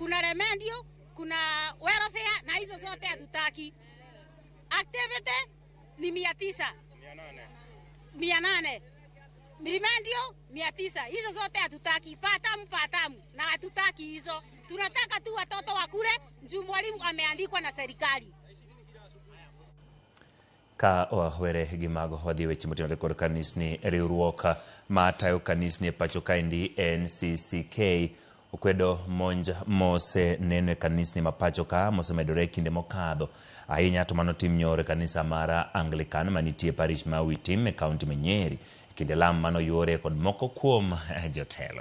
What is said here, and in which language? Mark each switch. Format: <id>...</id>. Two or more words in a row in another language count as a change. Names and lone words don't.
<sw>Kuna remendio, kuna welfare na hizo zote hatutaki. Activity ni 900. 800. Mirimandio 900. Hizo zote hatutaki. Patamu na hatutaki hizo. Tunataka tu watoto wakule juu mwalimu ameandikwa na serikali.</sw> <luo>Ka were gimago wadhi weche motenore kod kanisni riwruok matayo kanisni pacho kaendi NCCK okwedo monj mose neno kanisni mapacho ka mosemedore kinde mokadho ahinya to manotim nyore kanisa mara Anglican manitie parish ma Witim e kaunti ma Nyeri kinde lam mano yore kod moko kuom jotelo.</luo>